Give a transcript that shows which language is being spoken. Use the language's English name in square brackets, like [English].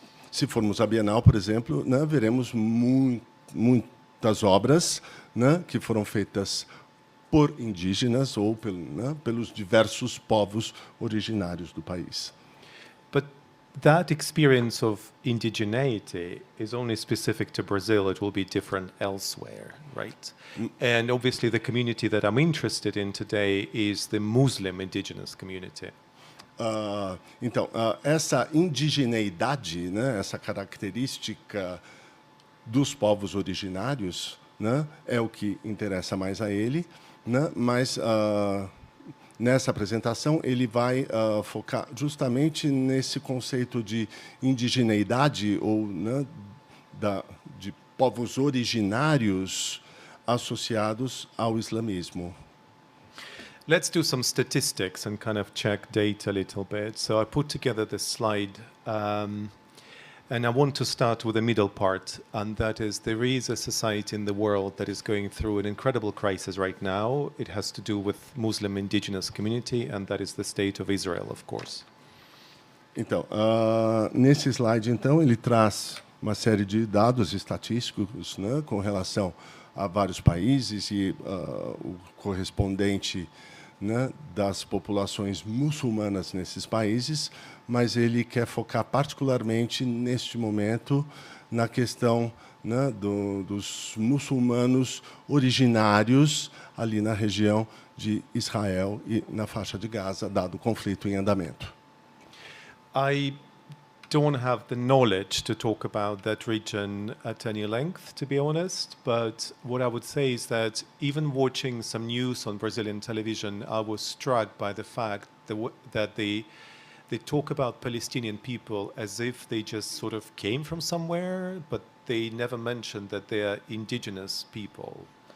[Portuguese] Se formos à Bienal, por exemplo, né, veremos muitas obras, né, que foram feitas por indígenas ou pelos diversos povos originários do país. [English] But that experience of indigeneity is only specific to Brazil. It will be different elsewhere, right? And obviously the community that I'm interested in today is the Muslim indigenous community. [Portuguese] Então, essa indigeneidade, né, essa característica dos povos originários, né, é o que interessa mais a ele, né, mas nessa apresentação ele vai focar justamente nesse conceito de indigeneidade ou, né, de povos originários associados ao islamismo. [English] Let's do some statistics and kind of check data a little bit. So I put together this slide, and I want to start with the middle part, and that is there is a society in the world that is going through an incredible crisis right now. It has to do with Muslim indigenous community, and that is the state of Israel, of course. [Portuguese] Então, nesse slide, então, ele traz uma série de dados estatísticos, né, com relação a vários países e o correspondente, né, das populações muçulmanas nesses países, mas ele quer focar particularmente, neste momento, na questão, né, dos muçulmanos originários ali na região de Israel e na faixa de Gaza, dado o conflito em andamento. [English] I don't have the knowledge to talk about that region at any length, to be honest, but what I would say is that even watching some news on Brazilian television, I was struck by the fact that they talk about Palestinian people as if they just sort of came from somewhere, but they never mentioned that they are indigenous people.